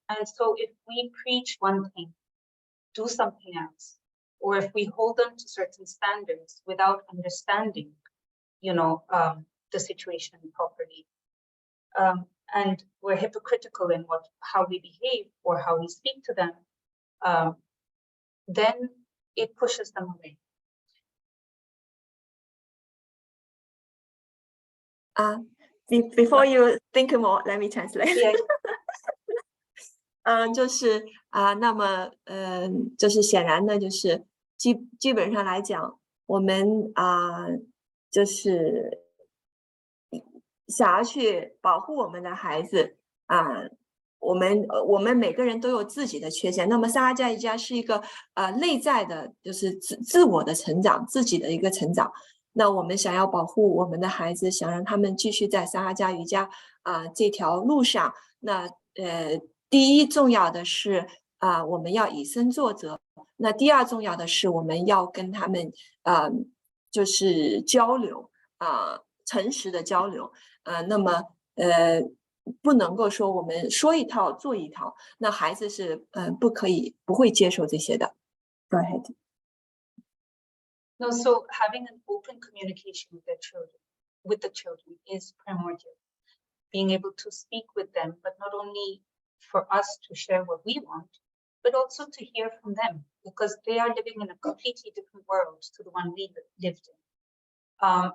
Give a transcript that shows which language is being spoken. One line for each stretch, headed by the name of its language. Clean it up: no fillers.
English: And so if we preach one thing, do something else, or if we hold them to certain standards without understanding, the situation properly, and we're hypocritical in how we behave or how we speak to them, then it pushes them away. Before you think more, let me translate. Yeah.
Chinese: 就是那么就是显然呢，就是基本上来讲，我们就是想要去保护我们的孩子我们每个人都有自己的缺陷。那么撒哈加瑜伽是一个内在的，就是自我的成长，自己的一个成长。那我们想要保护我们的孩子，想让他们继续在撒哈加瑜伽这条路上，那第一重要的是我们要以身作则。那第二重要的是我们要跟他们就是交流诚实的交流那么不能够说我们说一套做一套，那孩子是不会接受这些的。
English: Go ahead. No, so having an open communication with the children is primordial. Being able to speak with them, but not only for us to share what we want, but also to hear from them, because they are living in a completely different world to the one we lived in.